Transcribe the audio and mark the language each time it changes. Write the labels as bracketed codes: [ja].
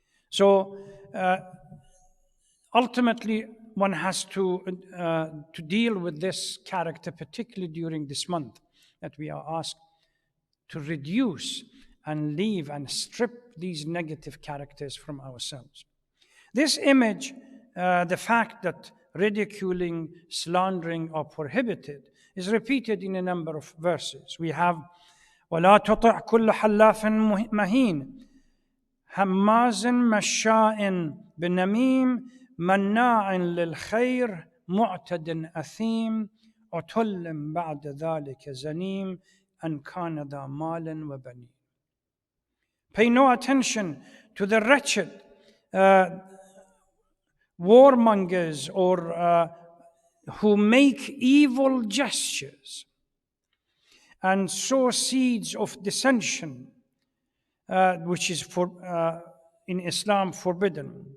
[en] So ultimately, one has to deal with this character, particularly during this month, that we are asked to reduce and leave and strip these negative characters from ourselves. This image, the fact that ridiculing, slandering are prohibited, is repeated in a number of verses. We have [ar] وَلَا تُطِعْ كُلَّ حَلَّافٍ مَهِينٍ هَمَّازٍ مَشَّاءٍ بِنَمِيمٍ مَنَّاعٍ لِلْخَيْرِ مُعْتَدٍ أَثِيمٍ عُتُلٍّ بَعْدَ ذَلِكَ زَنِيمٍ أَنْ كَانَ ذَا مَالٍ وَبَنِينَ. [en] Pay no attention to the wretched warmongers or who make evil gestures and sow seeds of dissension, which is in Islam forbidden.